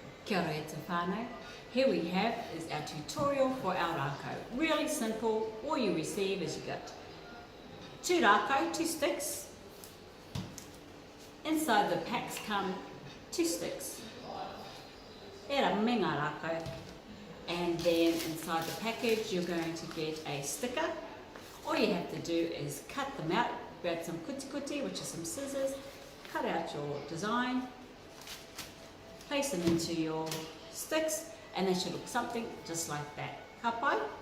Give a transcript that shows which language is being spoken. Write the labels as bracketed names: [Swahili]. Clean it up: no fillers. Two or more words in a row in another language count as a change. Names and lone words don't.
[Māori] Kia ora e te whānau. [English] Here we have is our tutorial for our rākau. Really simple. All you receive is you got 2 rākau, 2 sticks. Inside the packs come 2 sticks. [Māori] Era me ngā rākau. [English] And then inside the package you're going to get a sticker. All you have to do is cut them out. Grab some kutikuti, which are some scissors. Cut out your design. Place them into your sticks and they should look something just like that. [Māori] Ka pai?